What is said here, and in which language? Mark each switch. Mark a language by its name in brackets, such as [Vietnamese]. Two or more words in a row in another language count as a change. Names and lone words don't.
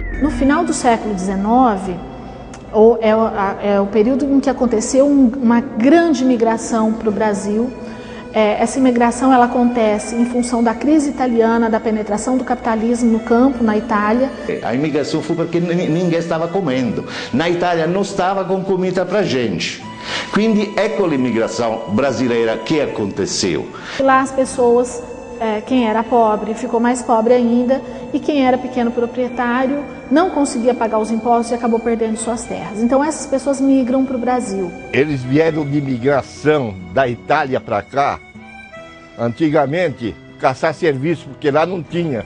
[Portuguese] No final do século XIX, é o período em que aconteceu uma grande migração para o Brasil. Essa imigração ela acontece em função da crise italiana, da penetração do capitalismo no campo, na Itália. A imigração foi porque ninguém estava comendo. Na Itália não estava com comida para gente. [Italian] Quindi ecco [Portuguese] l'immigração brasileira que aconteceu. Lá as pessoas, quem era pobre ficou mais pobre ainda, e quem era pequeno proprietário não conseguia pagar os impostos e acabou perdendo suas terras. Então essas pessoas migram para o Brasil. Eles vieram de migração da Itália para cá, antigamente, caçar serviço, porque lá não tinha.